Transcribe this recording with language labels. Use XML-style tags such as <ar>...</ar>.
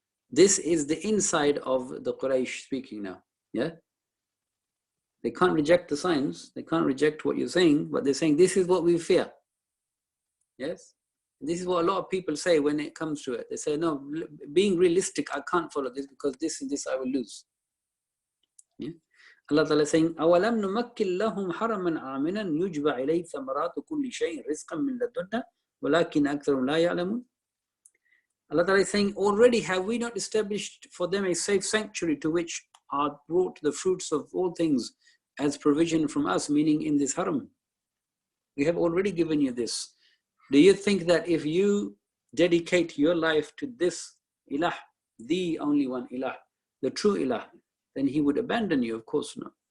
<en>This is the inside of the Quraysh speaking now. Yeah, they can't reject the signs, they can't reject what you're saying, but they're saying this is what we fear. Yes, this is what a lot of people say when it comes to it. They say, no, being realistic, I can't follow this because this and this I will lose. Yeah? Allah Ta'ala is saying,</en> <ar>أَوَلَمْ نُمَكِّنْ لَهُمْ حَرَمًا آمِنًا يُجْبَى إِلَيْهِ ثَمَرَاتُ كُلِّ شَيْءٍ رِزْقًا مِنْ لَدُنَّا وَلَكِنْ أَكْثَرُهُمْ لَا يَعْلَمُونَ.</ar> <en>Allah Ta'ala is saying, already have we not established for them a safe sanctuary to which are brought the fruits of all things as provision from us, meaning in this haram. We have already given you this. Do you think that if you dedicate your life to this ilah, the only one ilah, the true ilah, then He would abandon you? Of course not.</en>